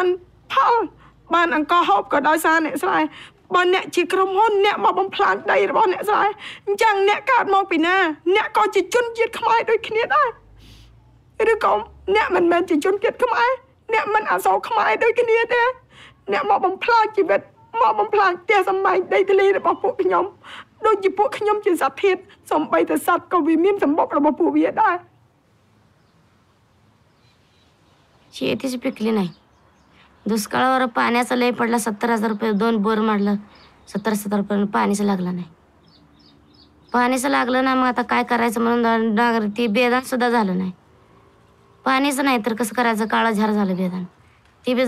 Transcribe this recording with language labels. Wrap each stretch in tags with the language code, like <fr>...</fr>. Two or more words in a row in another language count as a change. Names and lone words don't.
<km>ផលបានអង្គហូបក៏ដោយសារអ្នកស្រែបើអ្នកជាក្រុមហ៊ុនអ្នកមកបំផ្លាញដីរបស់អ្នកស្រែអញ្ចឹងអ្នកកើតមកពីណាអ្នកក៏ជាជនជាតិខ្មែរដូចគ្នាដែរឬក៏អ្នកមិនមែនជាជនជាតិខ្មែរអ្នកមិនអក្សរខ្មែរដូចគ្នាទេអ្នកមកបំផ្លាញជីវិតមកបំផ្លាញផ្ទះសម្បែងដីធ្លីរបស់ពួកខ្ញុំដូចជាពួកខ្ញុំជាសត្វធាតុសំបីតែសត្វក៏វាមានសម្បុករបស់ពួកវាដែរ</km> <mr>शेतीच पिकली नाही दुष्काळावर पाण्याचा लय पडला 70,000 रुपये 2 बोर मारलं 70,000 रुपये पाणीच लागलं नाही पाणीच लागलं ना मग आता काय करायचं म्हणून ती बेदान सुद्धा झालं नाही पाणीच नाही तर कसं करायचं काळं झार झालं बेदान ती बी</mr>